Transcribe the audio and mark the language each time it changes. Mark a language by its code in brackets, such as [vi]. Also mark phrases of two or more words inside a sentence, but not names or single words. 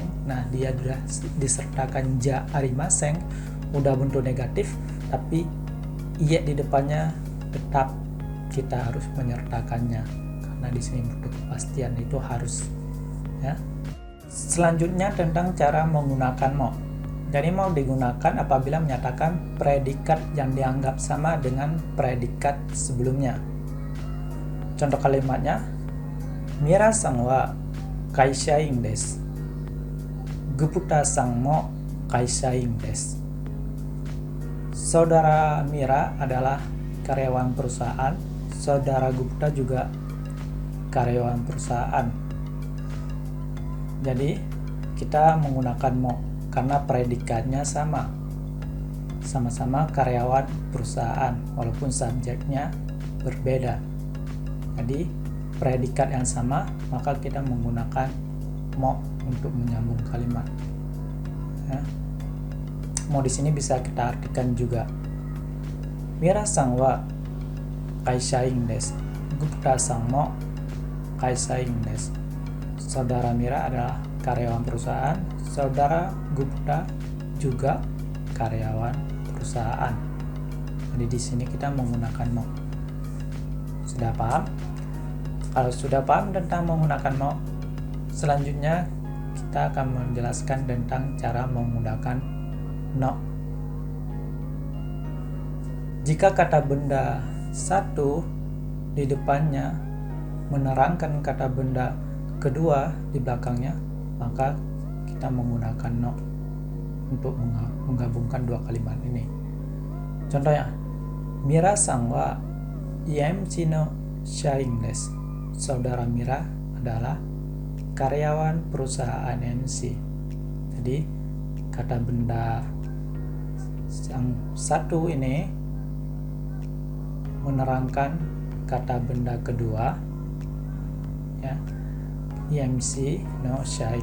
[id] Nah, dia sudah disertakan [ja] じゃありません, [id] udah bentuk negatif, tapi iya di depannya tetap kita harus menyertakannya karena di sini butuh kepastian, itu harus ya. Selanjutnya tentang cara menggunakan mo. Jadi mau digunakan apabila menyatakan predikat yang dianggap sama dengan predikat sebelumnya. Contoh kalimatnya, [ja] ミラさんは会社員です. グプタさんも会社員です. [id] Saudara Mira adalah karyawan perusahaan, saudara Gupta juga karyawan perusahaan. Jadi kita menggunakan mo karena predikatnya sama-sama karyawan perusahaan walaupun subjeknya berbeda. Jadi predikat yang sama, maka kita menggunakan mo untuk menyambung kalimat ya. Mo di sini bisa kita artikan juga [ja] ミラさんは会社員です. グプタさんも会社員です. [id] Saudara Mira adalah karyawan perusahaan, saudara Gupta juga karyawan perusahaan. Jadi di sini kita menggunakan mo. Sudah paham? Kalau sudah paham tentang menggunakan no, selanjutnya kita akan menjelaskan tentang cara menggunakan no. Jika kata benda satu di depannya menerangkan kata benda kedua di belakangnya, maka kita menggunakan no untuk menggabungkan dua kalimat ini. Contohnya, [ja] ミラさんはEMCの社員です. [id] Saudara Mira adalah karyawan perusahaan MC. Jadi kata benda yang satu ini menerangkan kata benda kedua, ya, [ja] EMC no shain.